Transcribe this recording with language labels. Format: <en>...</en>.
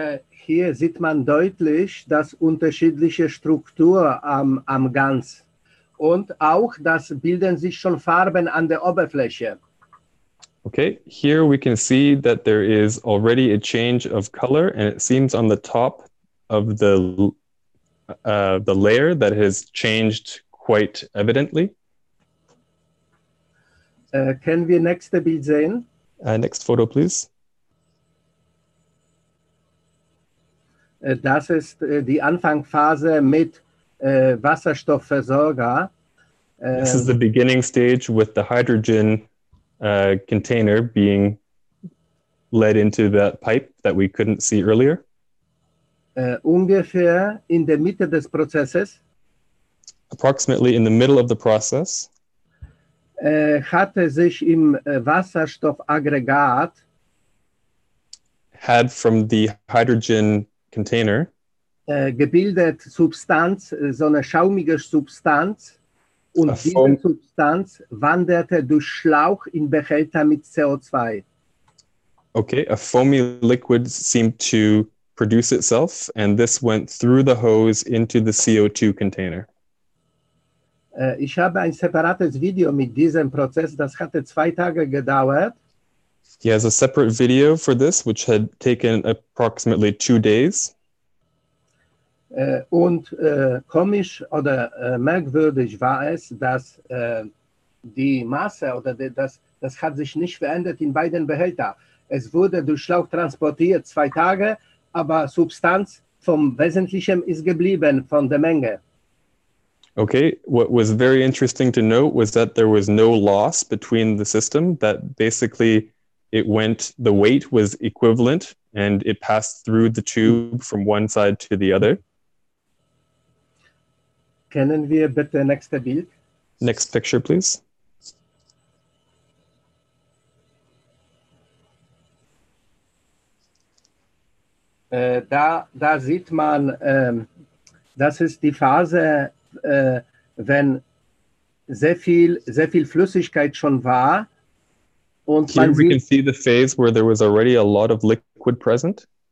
<de>Hier sieht man deutlich das unterschiedliche Struktur am Gans und auch, dass bilden sich schon Farben an der Oberfläche.</de> <en>Okay, here we can see that there is already a change of color, and it seems on the top of the layer that has changed quite evidently.</en> <de>Können wir nächste Bild sehen?</de> <en>Next photo, please.</en> <de>Das ist die Anfangsphase mit Wasserstoffversorger.</de> <en>This is the beginning stage with the hydrogen container being led into that pipe that we couldn't see earlier.</en> <de>Ungefähr in der Mitte des Prozesses</de> <en>Approximately in the middle of the process,</en> <de>hatte sich im Wasserstoffaggregat</de> <en>had from the hydrogen container</en> <de>gebildet Substanz, so eine schaumige Substanz, und diese Substanz wanderte durch Schlauch in Behälter mit CO2.</de> <en>Okay, a foamy liquid seemed to produce itself, and this went through the hose into the CO2 container.</en> <de>Ich habe ein separates Video mit diesem Prozess, das hatte 2 Tage gedauert.</de> <en>He has a separate video for this, which had taken approximately 2 days.</en> <de>Und komisch oder merkwürdig war es, dass die Masse oder das hat sich nicht verändert in beiden Behältern. Es wurde durch Schlauch transportiert 2 Tage, aber Substanz vom Wesentlichen ist geblieben, von der Menge.</de> <en>Okay, what was very interesting to note was that there was no loss between the system, that basically the weight was equivalent and it passed through the tube from one side to the other.</en> <de>Können wir bitte nächste Bild?</de> <en>Next picture, please.</en> <de>Da sieht man, das ist die Phase, wenn sehr viel Flüssigkeit schon war. Und</de> <en>here we can see the phase where there was already a lot of liquid present.</en>